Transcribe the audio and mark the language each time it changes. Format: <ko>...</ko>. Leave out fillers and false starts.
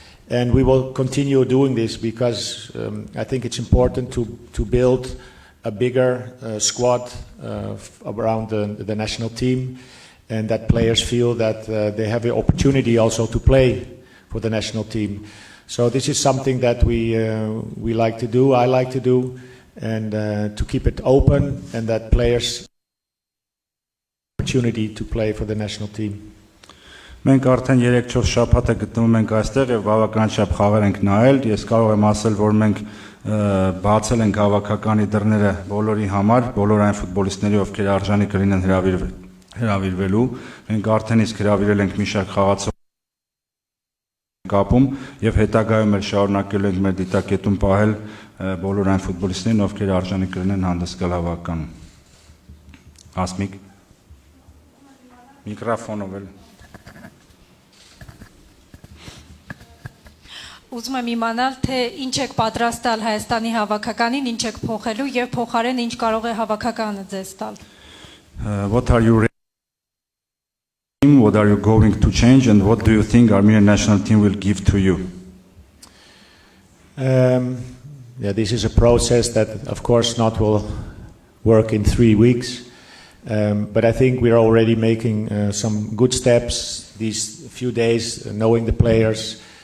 <en>And we will continue doing this because I think it's important to build a bigger squad around the national team, and that players feel that they have the opportunity also to play for the national team. So this is something that we like to do, I like to do, and to keep it open, and that players opportunity to play for the national team.</en> <hy>Մենք արդեն 3-4 շաբաթ է գտնվում ենք այստեղ եւ բավական շատ խաղեր ենք նայել։ Ես կարող եմ ասել, որ մենք բացել ենք հավաքականի դռները բոլորի համար, բոլոր այն ֆուտբոլիստների, ովքեր արժանի կլինեն հրավիրվելու։ Մենք արդեն իսկ հրավիրել ենք մի շարք խաղացող կապում եւ հետագայում էլ շարունակելու ենք մեր դիտակետում պահել բոլոր այն ֆուտբոլիստներին, ովքեր արժանի կլինեն հանդես գալ հավաքականում։ Ասմիկ Միկրոֆոնով էլ Ուզում եմ իմանալ, թե ինչ եք պատրաստալ Հայաստանի հավաքականին, ինչ եք փոխելու եւ փոխարեն ինչ կարող է հավաքականը ձեզ տալ։</hy> <en>What are you what are you going to change and what do you think Armenian national team will give to you? this is a process that, of course, not will work in 3 weeks. But I think we're already making some good steps these few days, knowing the players.</en>